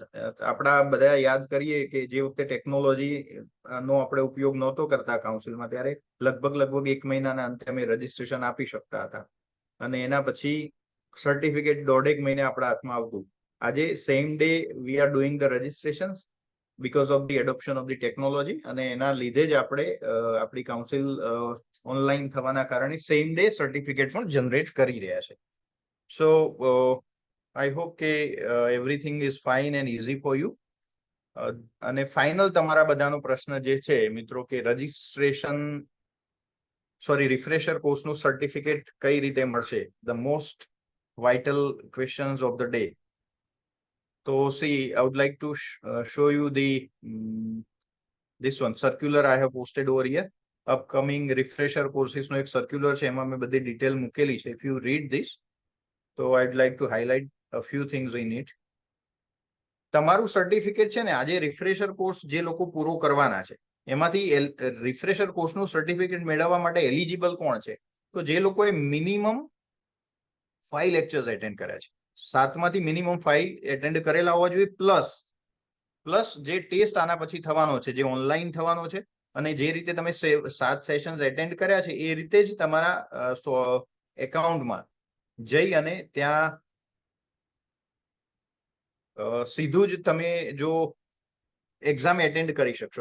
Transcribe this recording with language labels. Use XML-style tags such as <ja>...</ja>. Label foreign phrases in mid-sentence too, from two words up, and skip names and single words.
<gu>આપણા બધા યાદ કરીએ કે જે વખતે ટેકનોલોજી નો આપણે ઉપયોગ નહોતો કરતા કાઉન્સિલમાં, ત્યારે લગભગ 1 મહિનાના અંતે અમે રજીસ્ટ્રેશન આપી શકતા હતા અને એના પછી સર્ટિફિકેટ 1.5 મહિને આપણા હાથમાં આવતું. આજે</gu> <en>same day we are doing the registration because of the adoption of the technology,</en> <gu>અને એના લીધે જ આપણે આપણી કાઉન્સિલ ઓનલાઈન થવાના કારણે</gu> <en>same day certificate</en> <gu>પણ જનરેટ કરી રહ્યા છે.</gu> <en>સો I hope કે everything is fine and easy for you.</en> <gu>અને ફાઇનલ તમારા બધાનો પ્રશ્ન જે છે મિત્રો કે રિફ્રેશર કોર્સનું સર્ટિફિકેટ કઈ રીતે મળશે,</gu> <en>the most vital questions of the day. So see, I would like to show you this one circular I have posted over here. Upcoming refresher courses</en> <gu>નો એક સર્ક્યુલર છે, એમાં મેં બધી ડિટેલ મૂકેલી છે.</gu> <en>If you read this, so I'd like to highlight a few things in it.</en> <gu>તમારું સર્ટિફિકેટ છે ને, આજે રિફ્રેશર કોર્સ જે લોકો પૂરો કરવાના છે એમાંથી રિફ્રેશર કોર્સનું સર્ટિફિકેટ મેળવવા માટે એલિજિબલ કોણ છે? તો જે લોકોએ મિનિમમ 5 લેક્ચર્સ એટેન્ડ કર્યા છે, 7માંથી મિનિમમ 5 એટેન્ડ કરેલા હોવા જોઈએ, પ્લસ જે ટેસ્ટ આના પછી થવાનો છે, જે ઓનલાઈન થવાનો છે, અને જે રીતે તમે 7 સેશન્સ એટેન્ડ કર્યા છે એ રીતે જ તમારા એકાઉન્ટમાં જઈ અને ત્યાં સીધું જ તમે જો એક્ઝામ એટેન્ડ કરી શકશો.</gu>